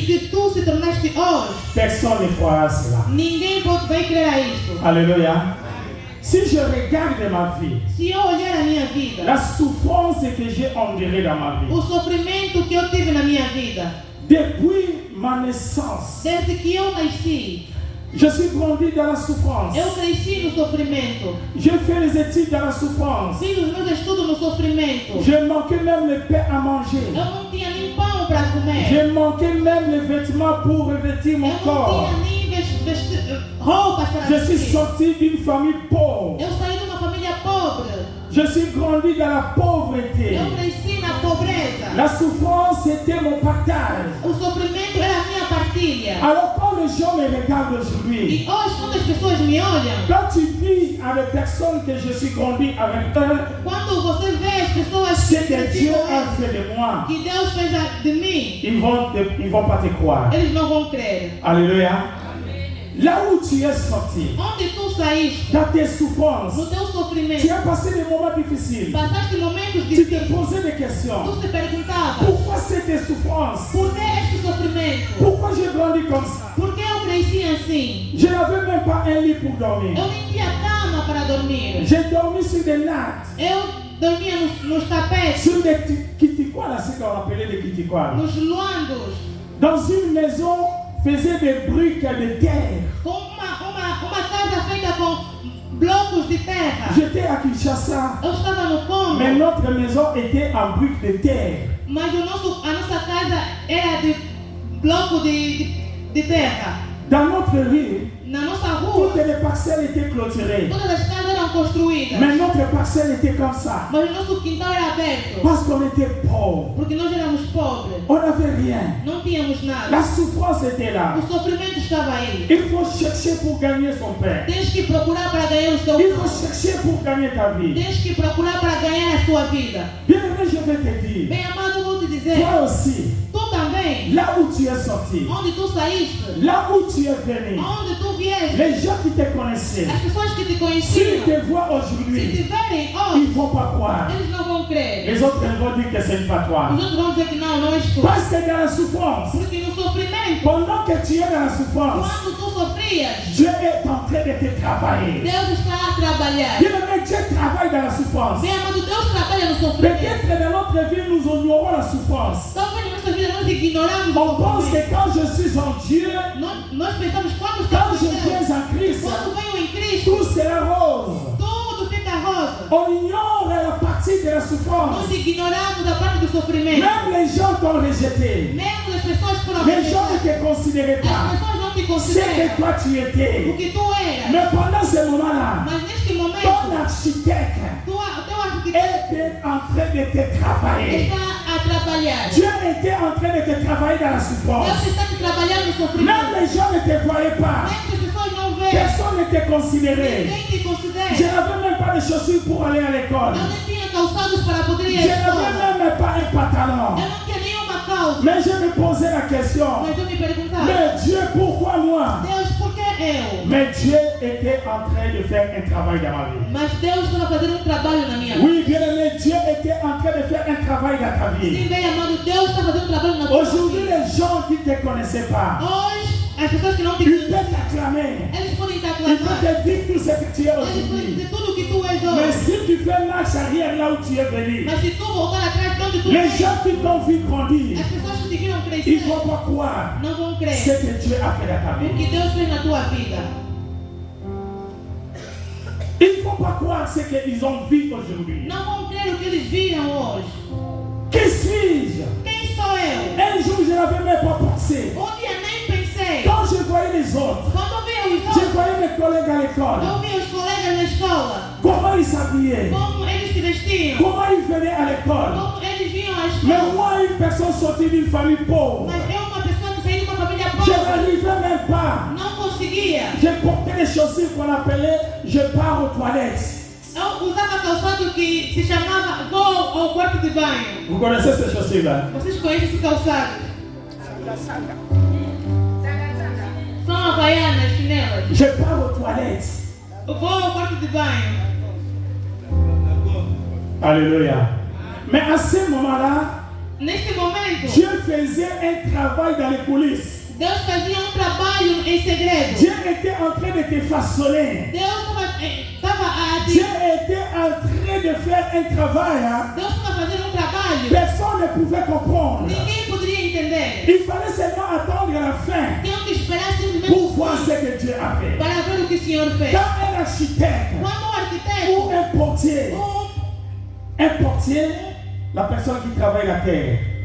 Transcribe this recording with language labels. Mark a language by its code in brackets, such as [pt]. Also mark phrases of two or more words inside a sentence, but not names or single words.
[pt] que tu se tornaste hoje, [fr] personne ne croira à cela. [pt] ninguém vai crer a isso. [fr] Alléluia. Si je regarde ma vie, [pt] Se eu olhar a minha vida, [fr] la souffrance que j'ai endurée dans ma vie, [pt] o sofrimento que eu tive na minha vida, [fr] depuis ma naissance, [pt] desde que eu nasci, [fr] je suis grandi dans la souffrance. [pt] eu cresci no sofrimento, [fr] J'ai fait les études dans la souffrance. [pt] fiz os meus estudos no sofrimento, [fr] Je manquais même le pain à manger. [pt] eu não tinha nem pão para comer, [fr] Je manquais même les vêtements pour revêtir [pt] eu [fr] mon [pt] não [fr] corps. [pt] tinha nem roupas para [fr] Je suis [pt] vestir. [fr] sorti d'une famille pauvre. [pt] Eu saí de uma família pobre, [fr] Je suis grandi dans la pauvreté. [pt] eu cresci na pobreza, [fr] La souffrance était mon partage. [pt] o sofrimento era a minha partilha. [fr] Alors quand les gens me regardent aujourd'hui, [pt] E hoje, quando as pessoas me olham, [fr] quand tu dis à des personnes que je suis grandi avec eux, [pt] quando você vê as pessoas [fr] c'est que [pt] cresci [fr] Dieu [pt] com a elas, [fr] fait de moi, [pt] que Deus fez de mim, [fr] ils vont pas te croire. [pt] eles não vão crer. [fr] Alléluia. Là où tu es sorti, [pt] Onde tu saíste, [fr] dans tes souffrances, [pt] no teu [fr] tu [pt] sofrimento, [fr] as passé des moments difficiles. [pt] passaste momentos [fr] Tu te [pt] difíceis, [fr] posais des questions. [pt] tu te perguntava: [fr] Pourquoi cette souffrance? [pt] por que este sofrimento? [fr] Pourquoi j'ai grandi comme ça? [pt] Por que eu cresci assim? [fr] Je n'avais même pas un lit pour dormir. [pt] Eu nem tinha cama para dormir. [fr] J'ai dormi sur des nattes, [pt] Eu dormia nos tapetes, [fr] sur des kitikois, là, ce qu'on appelait des kitikois. [pt] nos luandos, [fr] Dans une maison, faisait des briques de terre. [pt] com uma casa feita com blocos de terra. [fr] J'étais à Kinshasa, [pt] Eu estava no Congo, [fr] mais notre maison était en briques de terre. [pt] mas a nossa casa era de bloco de terra. [fr] Dans notre rue, [pt] Na nossa rua, [fr] toutes les parcelles étaient clôturées. [pt] todas as casas eram eram construídas. [fr] Mais notre parcelle était comme ça. [pt] Mas o nosso quintal era aberto. [fr] Parce qu'on était pauvres. [pt] Porque nós éramos pobres. [fr] On n'avait rien. [pt] Não tínhamos nada. [fr] La souffrance était là. [pt] O sofrimento estava aí. [fr] Il faut chercher pour gagner son pain. [pt] Tens que procurar para ganhar o seu [fr] Il [pt] pão. [fr] faut chercher pour gagner ta vie. [pt] Tens que procurar para ganhar a sua vida. [fr] Bien aimé, je vais te dire. [pt] Bem amado, vou te dizer. [fr] Toi aussi, [pt] Tu também. [fr] là où tu es sorti, [pt] Onde tu saíste. [fr] là où tu es venu, [pt] Onde tu vieste. [fr] les gens qui te connaissaient, [pt] As pessoas que te [fr] s'ils [pt] conheciam. [fr] te voient [pt] Se te [fr] aujourd'hui, [pt] verem [fr] ils [pt] hoje. [fr] ne vont pas croire. [pt] Eles não vão crer. [fr] Les autres ils vont dire que ce n'est pas toi. [pt] Os outros vão dizer que não és tu. [fr] Parce que dans la souffrance, [pt] Porque no sofrimento, [fr] pendant que tu es dans la souffrance, [pt] quando tu sofrias, [fr] Dieu est en train de te travailler. [pt] Deus está a trabalhar. [fr] Bien aimé, Dieu travaille dans la souffrance. [pt] Bem amado, Deus trabalha no sofrimento. [fr] Peut-être dans notre vie, nous ignorons la souffrance. [pt] Talvez na nossa vida nós ignoramos [fr] On [pt] o [fr] pense [pt] sofrimento. [fr] que quand je suis en Dieu, [pt] Nós pensamos quando [fr] quand [pt] estamos [fr] je [pt] em Deus, [fr] viens en Christ, [pt] quando venho em Cristo, [fr] tout sera rose. [pt] tudo fica rosa. [fr] On ignore la partie de la souffrance. [pt] Nós ignoramos a parte do sofrimento. [fr] Même les gens t'ont rejeté. [pt] Mesmo as pessoas foram [fr] Les gens ne [pt] rejeitadas. [fr] te considéraient [pt] As [fr] pas. [pt] pessoas não te [fr] C'est que [pt] consideram [fr] toi tu [pt] o [fr] étais. [pt] que tu eras. [fr] Mais pendant ce moment-là, [pt] Mas neste momento, [fr] ton architecte [pt] o teu arquiteto [fr] était en train de te travailler. [pt] está a trabalhar. [fr] Dieu était en train de te travailler dans la [pt] Deus [fr] souffrance. [pt] está a trabalhar no sofrimento. [fr] Même les gens ne te voyaient pas. [pt] Mesmo que as pessoas não veem, [fr] Personne ne te considérait. [pt] ninguém te considera. [fr] Je n'avais même pas de chaussures pour aller à l'école. [pt] Eu nem tinha calçados para poder ir [fr] Je [pt] à escola. [fr] n'avais même pas un pantalon. [pt] Eu não tinha nenhuma calça. [fr] Mais je me posais la question. [pt] Mas eu me perguntava, [fr] Mais Dieu, pourquoi moi? [pt] Deus, por que eu? [fr] Mais Dieu était en train de faire un travail dans ma vie. [pt] Mas Deus estava fazendo trabalho na minha vida. [fr] Oui, bien aimé, Dieu était en train de faire un travail dans ta vie. [pt] Sim, bem amado, Deus está fazendo trabalho na tua [fr] Aujourd'hui, [pt] vida. [fr] les gens qui ne te connaissaient pas, [pt] Hoje, as pessoas que não te [fr] ils [pt] conhecem, [fr] peuvent t'acclamer. [pt] eles podem te [fr] Ils [pt] aclamar. [fr] peuvent te dire tout ce que tu es [pt] Eles podem [fr] aujourd'hui. [pt] dizer tudo o que tu és [fr] Mais [pt] hoje. [fr] si tu fais marche arrière là où tu es venu, [pt] Mas se tu voltar atrás de onde tu [fr] les [pt] vens, [fr] gens qui t'ont vu grandir, [pt] as pessoas que te viram [fr] ils [pt] crescer [fr] ne vont pas croire [pt] não vão [fr] ce [pt] crer [fr] que Dieu a fait dans ta [pt] o [fr] vie. [pt] que Deus fez na tua vida. [fr] Ils ne vont pas croire ce qu'ils ont vu aujourd'hui. [pt] Não vão crer o que eles viram hoje. [fr] Qui suis-je? [pt] Quem sou eu? [fr] Un jour, je n'avais même pas pensé. [pt] Um dia nem pensei. [fr] Quand je voyais les autres, [pt] Quando eu via os [fr] je [pt] outros, [fr] voyais mes collègues à l'école, [pt] eu via os colegas na escola, [fr] comment ils s'habillaient, [pt] como eles se vestiam, [fr] comment ils venaient à l'école. [pt] como eles vinham à [fr] Mais [pt] escola. [fr] moi, une personne sortie d'une famille pauvre, [pt] Mas eu, uma pessoa que saí de uma família [fr] je [pt] pobre, [fr] n'arrivais même pas. [pt] não conseguia. [fr] J'ai porté les chaussures qu'on appelait je pars aux toilettes. [pt] Eu usava calçado que se chamava vou ao quarto de banho. [fr] Vous connaissez ces chaussures-là? [pt] Vocês conhecem esse calçado? São havaianas, chinelas. [fr] Je pars aux toilettes. [pt] Eu vou ao quarto de banho. [fr] Alléluia. Mais à ce moment-là, [pt] Neste momento, [fr] Dieu faisait un travail dans les coulisses. [pt] Deus fazia trabalho em segredo. [fr] Dieu était en train de te façonner. [pt] Deus estava a [fr] Dieu était en train de faire un travail. Hein? [pt] Deus estava fazendo trabalho. [fr] Personne ne pouvait comprendre. [pt] Ninguém poderia entender. [fr] Il fallait seulement attendre la fin [pt] Tinham que esperar simplesmente [fr] pour voir ce que Dieu a fait. [pt] para ver o que o Senhor fez. [fr] Quand un architecte [pt] Quando o [fr] ou [pt] arquiteto, [fr] un portier, la personne qui travaille la terre.